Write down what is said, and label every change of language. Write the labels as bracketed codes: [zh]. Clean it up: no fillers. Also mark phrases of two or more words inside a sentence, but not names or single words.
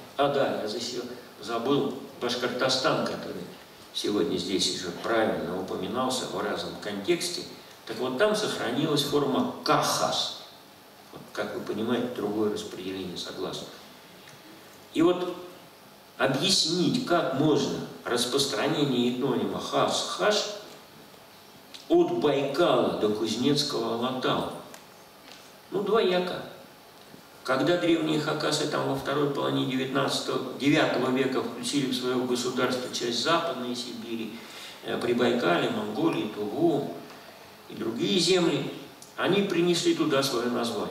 [ru] А да, я еще забыл Башкортостан, который сегодня здесь уже правильно упоминался в разном контексте. Так вот, там сохранилась форма кахас. Вот, как вы понимаете, другое распределение согласных. И вот объяснить, как можно распространение этнонима хас-хаш от Байкала до Кузнецкого Алатау. Ну, двояко. Когда древние хакасы там во второй половине IX века включили в свое государство часть Западной Сибири, Прибайкалье, Монголии, Тугу и другие земли, они принесли туда свое название.